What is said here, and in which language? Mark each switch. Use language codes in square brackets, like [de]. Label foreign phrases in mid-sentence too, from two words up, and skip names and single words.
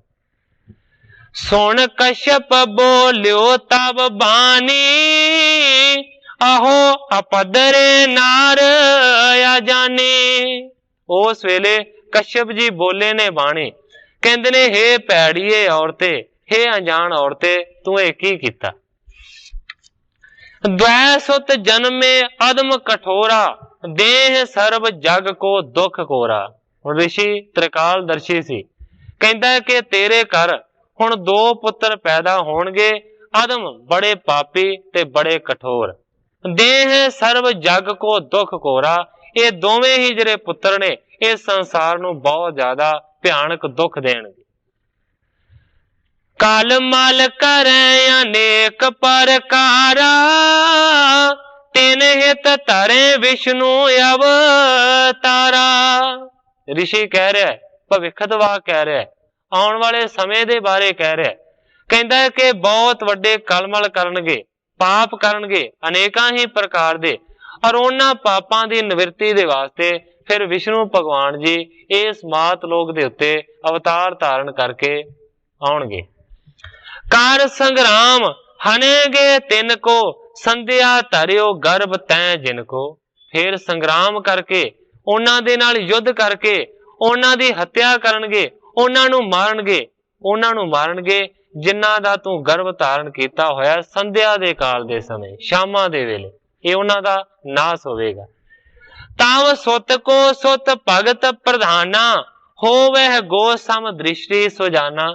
[hi] सुन कश्यप बोलियो तब बानी, आहो अपदरे नार या जानी। [pa] ਉਸ ਵੇਲੇ ਕਸ਼ਯਪ ਜੀ ਬੋਲੇ ਨੇ ਬਾਣੀ, ਕਹਿੰਦੇ ਨੇ ਹੇ ਮਾੜੀਏ ਔਰਤੇ, ਹੇ ਅਣਜਾਣ ਔਰਤੇ ਤੂੰ ਇਹ ਕੀ ਕੀਤਾ। [hi] द्वैसुत जन्मे अदम कठोरा, देह सर्व जग को दुख कोरा। [pa] ਰਿਸ਼ੀ ਤ੍ਰਿਕਾਲਦਰਸ਼ੀ ਸੀ, ਕਹਿੰਦਾ ਹੈ ਕਿ ਤੇਰੇ ਘਰ ਹੁਣ 2 ਪੁੱਤਰ ਪੈਦਾ ਹੋਣਗੇ, ਅਧਮ ਬੜੇ ਪਾਪੀ ਤੇ ਬੜੇ ਕਠੋਰ, [hi] देह सर्व जग को दुख कोरा। [pa] ਇਹ ਦੋਵੇਂ ਹੀ ਜਿਹੜੇ ਪੁੱਤਰ ਨੇ ਇਸ ਸੰਸਾਰ ਨੂੰ ਬਹੁਤ ਜ਼ਿਆਦਾ ਭਿਆਨਕ ਦੁੱਖ ਦੇਣਗੇ। [hi] काल मल करे अनेक प्रकारा, तिन हित धरे विष्णु अवतारा। [pa] ਰਿਸ਼ੀ ਕਹਿ ਰਿਹਾ ਹੈ, ਭਵਿੱਖਬਾਣੀ ਕਹਿ ਰਿਹਾ ਹੈ, ਆਉਣ ਵਾਲੇ ਸਮੇਂ ਦੇ ਬਾਰੇ ਕਹਿ ਰਿਹਾ ਹੈ। ਕਹਿੰਦਾ ਹੈ ਕਿ ਬਹੁਤ ਵੱਡੇ ਕਲਮਲ ਕਰਨਗੇ, ਪਾਪ ਕਰਨਗੇ ਅਨੇਕਾਂ ਹੀ ਪ੍ਰਕਾਰ ਦੇ, ਅਤੇ ਉਹਨਾਂ ਪਾਪਾਂ ਦੀ ਨਿਵਿਰਤੀ ਦੇ ਵਾਸਤੇ ਫਿਰ ਵਿਸ਼ਨੂੰ ਭਗਵਾਨ ਜੀ ਇਸ ਮਾਤ ਲੋਕ ਦੇ ਉੱਤੇ ਅਵਤਾਰ ਧਾਰਨ ਕਰਕੇ ਆਉਣਗੇ। [hi] कर संग्राम हनेगे तिन को, संध्या धरियो गर्भ तै जिनको। [pa] ਫਿਰ ਸੰਗ੍ਰਾਮ ਕਰਕੇ ਉਹਨਾਂ ਦੇ ਨਾਲ ਯੁੱਧ ਕਰਕੇ ਉਹਨਾਂ ਦੀ ਹੱਤਿਆ ਕਰਨਗੇ, ਉਹਨਾਂ ਨੂੰ ਮਾਰਨਗੇ ਜਿਨ੍ਹਾਂ ਦਾ ਤੂੰ ਗਰਭ ਧਾਰਨ ਕੀਤਾ ਹੋਇਆ ਸੰਧਿਆ ਦੇ ਕਾਲ ਦੇ ਸਮੇਂ, ਸ਼ਾਮਾਂ ਦੇ ਵੇਲੇ, ਇਹ ਉਹਨਾਂ ਦਾ ਨਾਸ ਹੋਵੇਗਾ। [hi] ताव सुत को सुत भगत प्रधाना, होवहि गो सम दृष्टि सुजाना।